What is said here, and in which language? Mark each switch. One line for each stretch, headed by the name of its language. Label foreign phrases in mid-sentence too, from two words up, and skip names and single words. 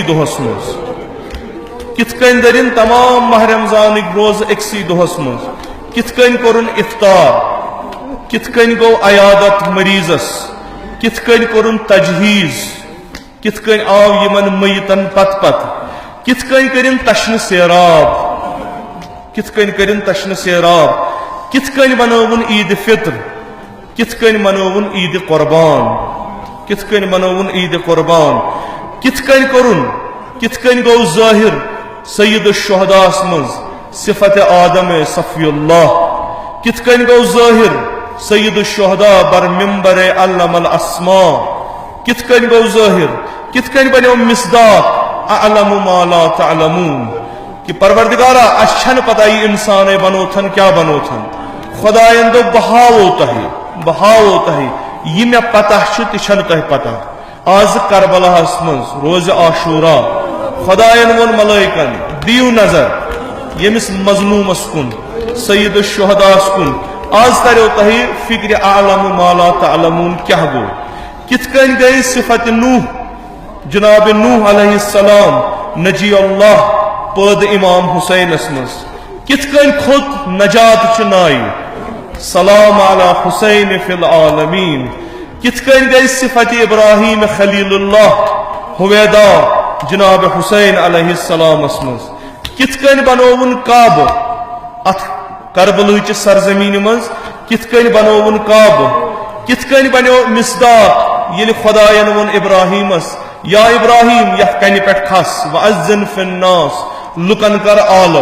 Kashmiri: दुहस मज कितकन दरिन तमाम माह रमजानिक रोज एकसी दुहस मज कितकन कोरुन इफ्तार कितकन गो अयादत मरीजस कितकन कोरुन तजहीज कितकन आव यमन मयतन पत पत कितकन करिन तश्न सेराब कितकन करिन तश्न सेराब कितकन बनोवन ईद फित्र कितकन मनोवन ईद कुर्बान कितकन मनोवन ईद कुर्बान कितकन करुन कितकन गो ज़ाहिर सय्यद शुहदास मज सिफत आदम सफ़ियुल्लाह, कितकन गो ज़ाहिर सय्यद शुहदा बर मिंबर
Arabic: علّم الأسماء,
Kashmiri: कितकन गो ज़ाहिर कितकन बनो मिसदाक
Arabic: أعلم ما لا تعلمون
Kashmiri: कि परवरदिगारा अशन पता ही इंसान बनोथन क्या बनोथन खुदायन दो बहावो तही ये मे पता तह पता। आज करबलाहस मज रोज आशूरा खुदायन वोन मलाइकन दियो नजर यमिस मजलूमस कुन सय्यद शुहदास कुन, आज तरो तही फिक्र
Arabic: أعلم ما لا تعلمون
Kashmiri: क्या गो। कितकन गई सिफत नूह जनाब नूह अलैहिस्सलाम नजी अल्लाह पद इमाम हुसैन मज, कितकन खुद नजात नाई
Arabic: سلام على حسين في العالمين,
Kashmiri: कितकन गई सिफत इब्राहीम खलीलुल्लाह हुवैदा जनाब हुसैन अलैहिस्सलाम मज, कितकन बनोवन काब अथ करबल सरजमीन मज, कितकन बनोवन काब, कितकन बनो मिसदाक ये खुदायन वोन इब्राहीमस या इब्राहीम यह कन पे खस
Arabic: وأذّن في الناس
Kashmiri: लुकन कर आलो।